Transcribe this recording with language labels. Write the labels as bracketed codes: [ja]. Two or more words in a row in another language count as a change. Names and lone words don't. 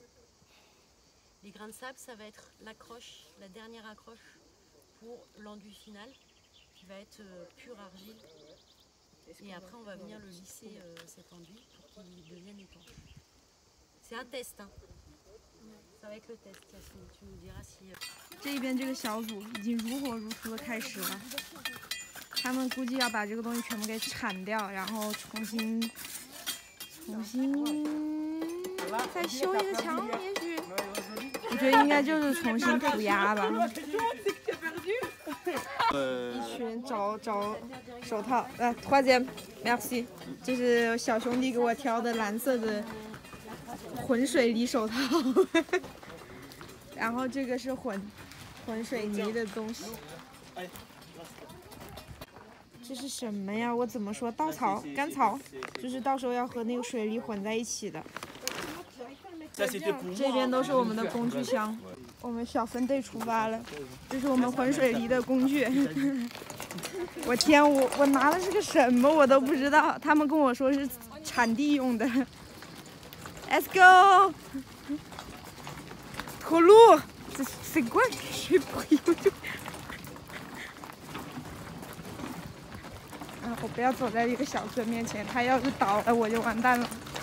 [fr] Les grains de sable, ça va être l'accroche, la dernière accroche pour l'enduit final, qui va être pure argile. Et après, on va venir le lisser, cet enduit, pour qu'il devienne étanche. C'est un test, hein. Ça va être le test, Yasmine. Tu nous diras si... [zh] 这边这个小组已经如火如荼的开始了，他们估计要把这个东西全部给铲掉，然后重新再修一个墙，也许我觉得应该就是重新涂鸦吧。一群找手套 ， [fr] troisième merci， [zh] 这是小兄弟给我挑的蓝色的混水泥手套，然后这个是混水泥的东西。这是什么呀？我怎么说？稻草、干草，就是到时候要和那个水泥混在一起的。这边都是我们的工具箱，我们小分队出发了。这是我们混水泥的工具。我天，我拿的是个什么我都不知道，他们跟我说是铲地用的。 [en] Let's go！ [fr] 可路，c'est quoi que j'ai pris？ [zh] 我不要走在一个小车面前，他要是倒了我就完蛋了。